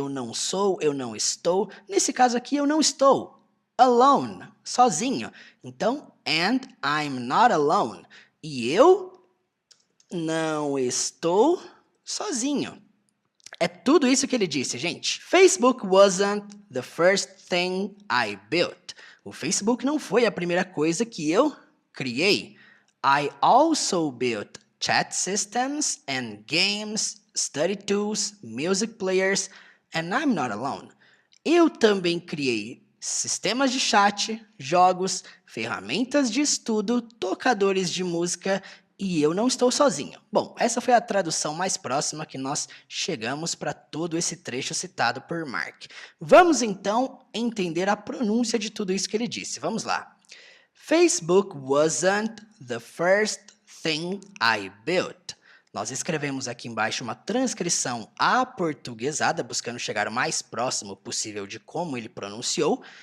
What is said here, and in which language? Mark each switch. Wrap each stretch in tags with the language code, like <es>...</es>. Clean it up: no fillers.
<pt>Eu não sou, eu não estou. Nesse caso aqui, eu não estou alone, sozinho. Então,</pt> <en>and I'm not alone.</en> <pt>E eu não estou sozinho. É tudo isso que ele disse, gente.</pt> <en>Facebook wasn't the first thing I built.</en> <pt>O Facebook não foi a primeira coisa que eu criei.</pt> <en>I also built chat systems and games, study tools, music players, and I'm not alone.</en> <pt>Eu também criei sistemas de chat, jogos, ferramentas de estudo, tocadores de música e eu não estou sozinho. Bom, essa foi a tradução mais próxima que nós chegamos para todo esse trecho citado por Mark. Vamos então entender a pronúncia de tudo isso que ele disse. Vamos lá.</pt> <en>Facebook wasn't the first thing I built.</en> <pt>Nós escrevemos aqui embaixo uma transcrição aportuguesada, buscando chegar o mais próximo possível de como ele pronunciou.</pt>